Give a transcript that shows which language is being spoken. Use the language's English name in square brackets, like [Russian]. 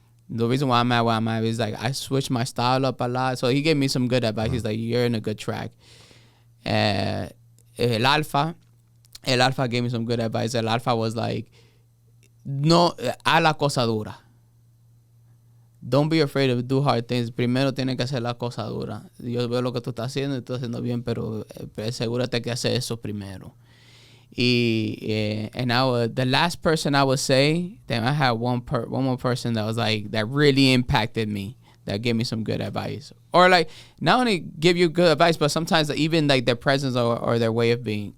[English] The reason why I'm at where I'm at is like I switch my style up a lot. So he gave me some good advice. He's like, you're in a good track. El Alfa gave me some good advice. [Spanish] El Alfa [English] was like, [Spanish] no, a la cosa dura. [English] Don't be afraid to do hard things. [Spanish] Primero tienes que hacer la cosa dura. Yo veo lo que tú estás haciendo y estás haciendo bien, pero asegúrate que haces eso primero. [English] And the last person I would say, damn, I had one more person that was like, that really impacted me, that gave me some good advice. Or like, not only give you good advice, but sometimes even like their presence or their way of being.